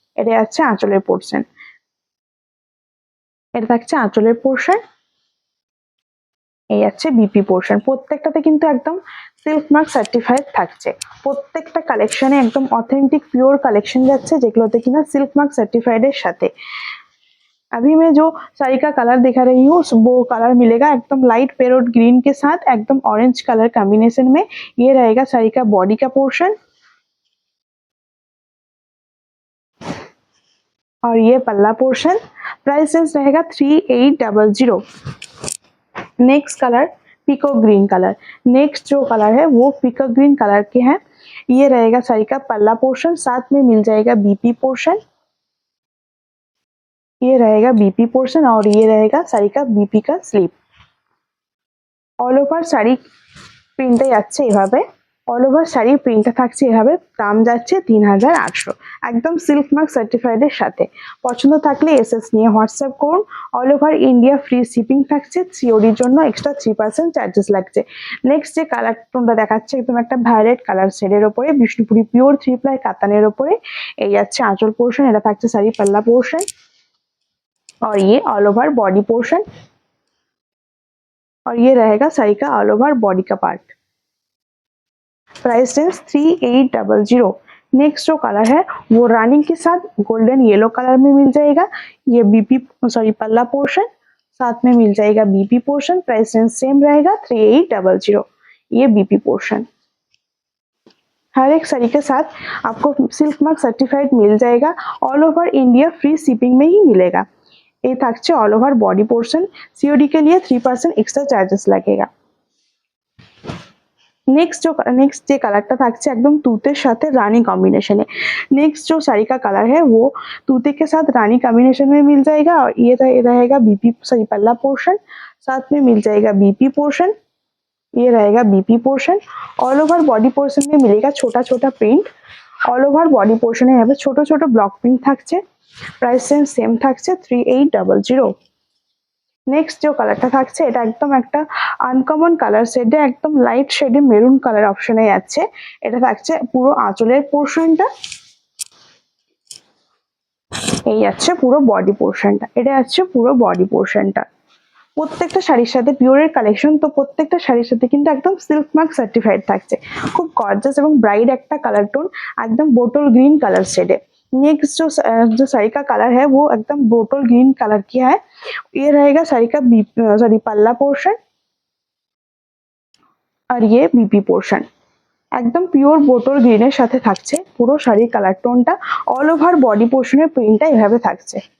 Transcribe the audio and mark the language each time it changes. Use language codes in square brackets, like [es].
[bn] এটা আছে আঁচলের পোর্শন, এটা থাকছে আঁচলের পোর্শন। এই আছে বিপি পোর্শন। প্রত্যেকটাতে কিন্তু একদম সিল্ক মার্ক সার্টিফাইড থাকছে। প্রত্যেকটা কালেকশনে একদম অথেন্টিক পিওর কালেকশন যাচ্ছে, যেগুলোতে কিনা সিল্ক মার্ক সার্টিফাইড এর साथे। [hi] अभी मैं जो साड़ी का कलर दिखा रही हूँ वो कलर मिलेगा एकदम लाइट पैरोट ग्रीन के साथ एकदम ऑरेंज कलर कॉम्बिनेशन में। ये रहेगा साड़ी का बॉडी का पोर्शन और ये पल्ला पोर्शन। प्राइस रेंज रहेगा 3800। Next colour pico green colour. Next जो कलर है वो पीको ग्रीन कलर के हैं। ये रहेगा साड़ी का पल्ला पोर्शन, साथ में मिल जाएगा बीपी पोर्शन। ये रहेगा बीपी पोर्शन और ये रहेगा साड़ी का बीपी का स्लीव। [bn] ऑल ओवर শাড়ি প্রিন্টে যাচ্ছে এভাবে, অল ওভার শাড়ি প্রিন্টটা থাকছে এভাবে। দাম যাচ্ছে ৩৮০০, একদম সিল্ক মার্ক সার্টিফাইডের সাথে। পছন্দ থাকলে এসএস নিয়ে হোয়াটসঅ্যাপ করুন। All over India free shipping থাকছে, সিওডির জন্য এক্সট্রা 3% চার্জেস লাগছে। নেক্সট যে কালার টোনটা দেখাচ্ছে একদম একটা ভায়োলেট কালার শেডের ওপরে, বিষ্ণুপুরি পিওর 3 প্লাই কাতানের ওপরে। এই যাচ্ছে আঁচল পোর্শন, এটা থাকছে শাড়ি পাল্লা পোর্শন [hi] और ये ऑल ओवर बॉडी पोर्शन और ये रहेगा साड़ी का ऑल ओवर बॉडी का पार्ट। Price range 3800। नेक्स्ट जो कलर है वो रानी के साथ गोल्डन येलो कलर में मिल जाएगा। ये बीपी पल्ला पोर्शन, साथ में मिल जाएगा BP portion. Price range same रहेगा 3800। ये बीपी पोर्शन। हर एक साड़ी के साथ आपको सिल्क मार्क सर्टिफाइड मिल जाएगा। All over India free shipping में ही मिलेगा। ये [bn] থাকছে all over body portion, [hi] COD के लिए 3% एक्स्ट्रा चार्जेस लगेगा। नेक्स्ट जो कलरটা থাকছে एकदम तूते साथ रानी कॉम्बिनेशन है। नेक्स्ट जो साड़ी का कलर है वो तूते के साथ रानी कॉम्बिनेशन में मिल जाएगा और ये रहेगा बीपी सॉरी पल्ला पोर्शन, साथ में मिल जाएगा बीपी पोर्शन। ये रहेगा BP portion. All over body portion में मिलेगा छोटा छोटा print. All over body portion है यहाँ पे छोटो छोटो ब्लॉक प्रिंट থাকছে। प्राइस रेंज सेम থাকছে 3800। नेक्स्ट जो [bn] কালারটা থাকছে এটা একদম একটা আনকমন কালার শেডে, একদম লাইট শেডে মেরুন কালার অপশনে যাচ্ছে। এটা থাকছে পুরো আঁচলের পোর্শনটা, এই যাচ্ছে পুরো বডি পোর্শনটা, এটা যাচ্ছে পুরো বডি পোর্শনটা। প্রত্যেকটা শাড়ির সাথে পিওরের কালেকশন, তো প্রত্যেকটা শাড়ির সাথে কিন্তু একদম সিল্ক মার্ক সার্টিফাইড থাকছে। খুব গর্জাস এবং ब्राइट একটা কালার টোন, [hi] एकदम बोटल ग्रीन कलर शेड है। नेक्स्ट जो साड़ी का कलर है वो एकदम बोटल ग्रीन कलर की है। ये रहेगा साड़ी का सॉरी पल्ला पोर्शन और ये बीपी पोर्शन। [bn] একদম পিওর বোটল গ্রিনের সাথে থাকছে পুরো শাড়ির কালার টোনটা। অল ওভার বডি পোর্শনের প্রিন্টটা এভাবে থাকছে।